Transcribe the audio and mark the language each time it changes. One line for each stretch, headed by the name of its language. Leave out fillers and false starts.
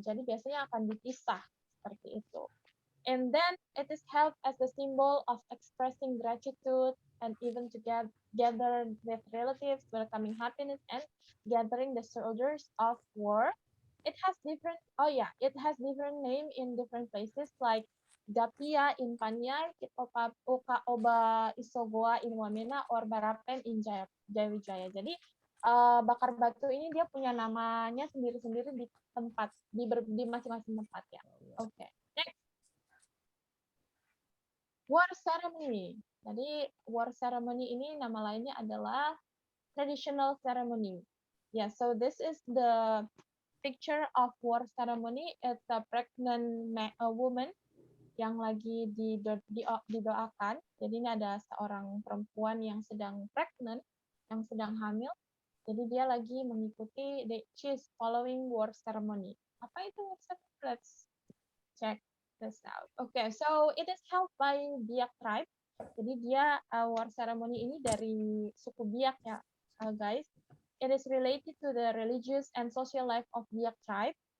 Indonesian: Jadi biasanya akan dipisah seperti itu.
English: And then it is held as a symbol of expressing gratitude and even to gather with relatives, welcoming happiness, and gathering the soldiers of war. It has different name in different places like Gapia in Panyar, Oka Oba Isogoa in Wamena, or Barapen in Jayawijaya.
Indonesian: Jadi bakar batu ini dia punya namanya sendiri-sendiri di tempat di masing-masing tempat ya. Oke. Next. War ceremony. Jadi war ceremony ini nama lainnya adalah traditional ceremony.
English: Yeah, so this is the picture of war ceremony. It's a pregnant woman
Indonesian: yang lagi didoakan. Jadi ini ada seorang perempuan yang sedang pregnant, yang sedang hamil. Jadi dia lagi mengikuti,
English: she is following war ceremony.
Indonesian: Apa itu war ceremony?
English: Let's check this out. Okay, so it is held by Biak tribe.
Indonesian: Jadi dia war ceremony ini dari suku Biak ya, guys.
English: It is related to the religious and social life of Biak tribe.